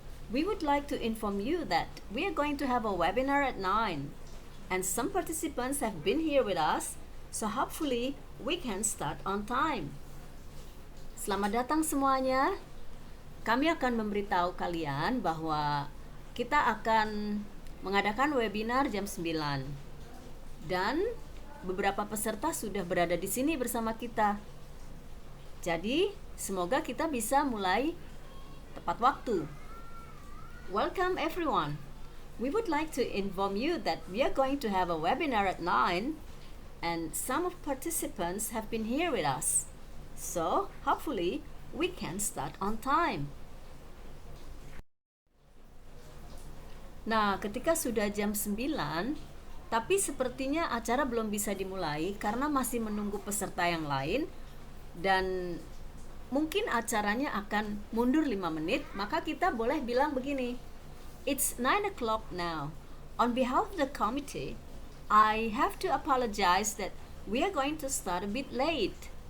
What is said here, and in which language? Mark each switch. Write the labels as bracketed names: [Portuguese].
[English] We would like to inform you that we are going to have a webinar at 9 and some participants have been here with us, so hopefully we can start on time. [Indonesian] Selamat datang semuanya. Kami akan memberitahu kalian bahwa kita akan mengadakan webinar jam 9. Dan beberapa peserta sudah berada di sini bersama kita. Jadi, semoga kita bisa mulai tepat waktu. [English] Welcome everyone. We would like to inform you that we are going to have a webinar at 9 and some of participants have been here with us. So, hopefully we can start on time. [Indonesian] Nah, ketika sudah jam 9, tapi sepertinya acara belum bisa dimulai karena masih menunggu peserta yang lain dan mungkin acaranya akan mundur 5 menit, maka kita boleh bilang begini, [English] it's 9 o'clock now. On behalf of the committee, I have to apologize that we are going to start a bit late.